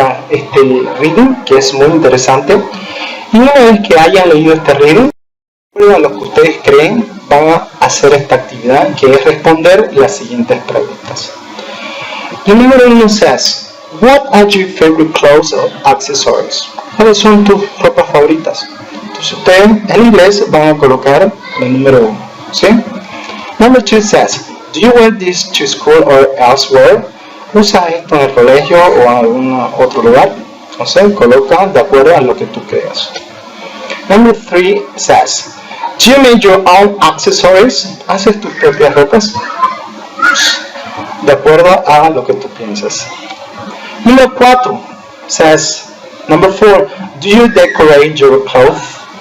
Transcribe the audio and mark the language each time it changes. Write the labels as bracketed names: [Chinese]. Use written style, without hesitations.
[Spanish] este reading, que es muy interesante. Y una vez que hayan leído este reading, a lo que ustedes creen, van a hacer esta actividad, que es responder las siguientes preguntas. El número 1 [English] says, what are your favorite clothes or accessories? [Spanish] ¿Cuáles son tus ropas favoritas? Entonces ustedes en inglés van a colocar el número 1, ¿sí? [English] Number 2 says, do you wear this to school or elsewhere? [Spanish] ¿Usas esto en el colegio o en algún otro lugar? Entonces coloca de acuerdo a lo que tú creas. [English] Number 3 says, do you make your own accessories? [Spanish] ¿Haces tus propias ropas? De acuerdo a lo que tú piensas. [English] Number 4 says, number 4, do you decorate your clothes?